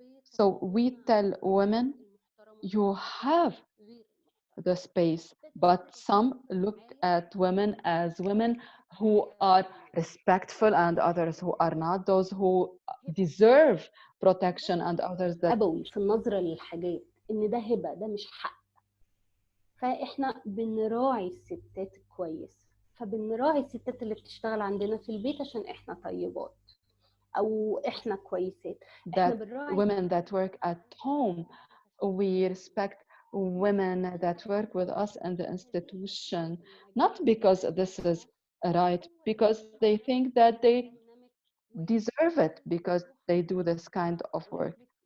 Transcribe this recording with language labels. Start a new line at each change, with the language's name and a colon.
English: So we tell women, you have the space, but some look at women as women who are respectful and others who are not, those who deserve protection and others that
Arabic: أبوي في النظرة للحاجات إن ده هبة، ده مش حق. فإحنا بنراعي الستات كويس، فبنراعي الستات اللي بتشتغل عندنا في البيت عشان إحنا طيبات أو إحنا كويسات. إحنا
English: that
Arabic: بنراعي
English: women that work at home, we respect women that work with us in the institution, not because this is right, because they think that they deserve it because they do this kind of work.